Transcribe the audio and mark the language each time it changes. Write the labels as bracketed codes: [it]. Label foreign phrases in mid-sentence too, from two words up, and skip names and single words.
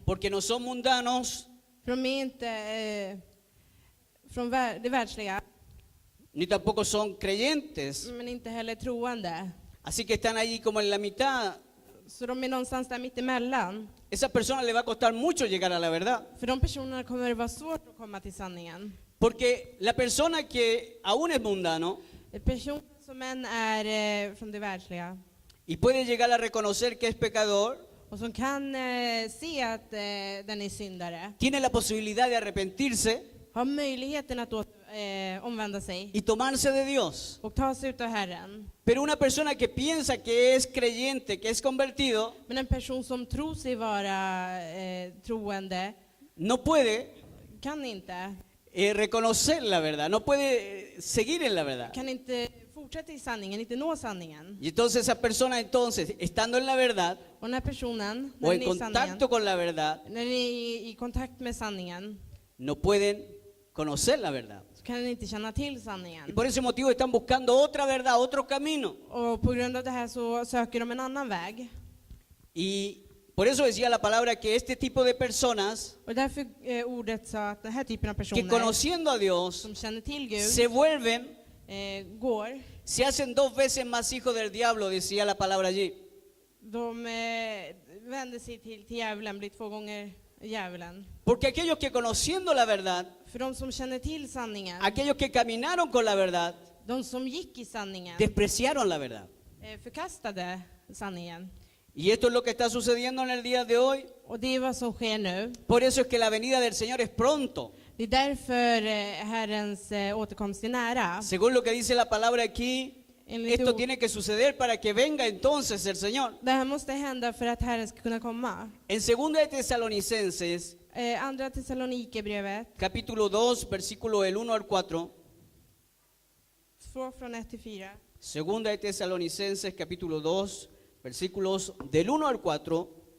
[es] porque no son mundanos, [sv] För de är inte från det världsliga, [es] ni tampoco son creyentes. [sv] men inte heller troende. [es] Así que están allí como en la mitad. [sv] Så de är någonstans där mitt emellan. [es] Esa persona le va a costar mucho llegar a la verdad. [sv] För de personerna kommer det vara svårt att komma till sanningen. [es] Porque la persona que aún es mundano [sv] Personer som än är från det världsliga [es] y puede llegar a reconocer que es pecador, [sv] och som kan se att den är syndare, [es] tiene la posibilidad de arrepentirse [sv] har möjligheten att omvända sig [es] y tomarse de Dios. [sv] och ta sig ut av Herren. [es] Pero una persona que piensa que es creyente, que es convertido, [sv] Men en person som tror sig vara troende [es] no puede [sv] kan inte [es] reconocer la verdad, no puede seguir en la verdad. [sv] kan inte fortsätta i sanningen, inte nå sanningen. [es] Y entonces esa persona, entonces, estando en la verdad [sv] Och den här personen, [es] o [sv] när [es] en [sv] den är i sanningen, [es] contacto con la verdad, [sv] när den är i kontakt med sanningen, [es] no pueden conocer la verdad. [sv] så kan den inte känna till [es] Y [sv] sanningen. [es] por ese motivo están buscando otra verdad, otro camino. [sv] Och på grund av det här så söker de en annan väg. [es] Y por eso decía la palabra que este tipo de personas [sv] Och därför ordet sa att den här typen av [es] que [sv] personer [es] conociendo a Dios [sv] som känner till Gud [es] se vuelven, [sv] går, [es] se hacen 2 veces más hijos del diablo, decía la palabra allí. [sv] de vänder sig till djävulen, blir 2 gånger djävulen. [es] Porque aquellos que conociendo la verdad, [sv] För de som känner till sanningen, [es] aquellos que caminaron con la verdad, [sv] de som gick i sanningen, [es] despreciaron la verdad. [sv] förkastade sanningen. [es] Y esto es lo que está sucediendo en el día de hoy. [sv] Och det är vad som sker nu. [es] Por eso es que la venida del Señor es pronto. [sv] Det är därför Herrens återkomst är nära. [es] Según lo que dice la palabra aquí, [sv] Enligt [es] esto [sv] ord- [es] tiene que suceder para que venga entonces el Señor. [sv] Det här måste hända för att Herren ska kunna komma. [es] En 2 de Tesalonicenses, [sv] Andra Thessalonikerbrevet, [es] capítulo 2, versículo del 1 al 4. [sv] 2 från 1 till 4. [es] 2 de Tesalonicenses, capítulo 2, versículos del 1 al 4.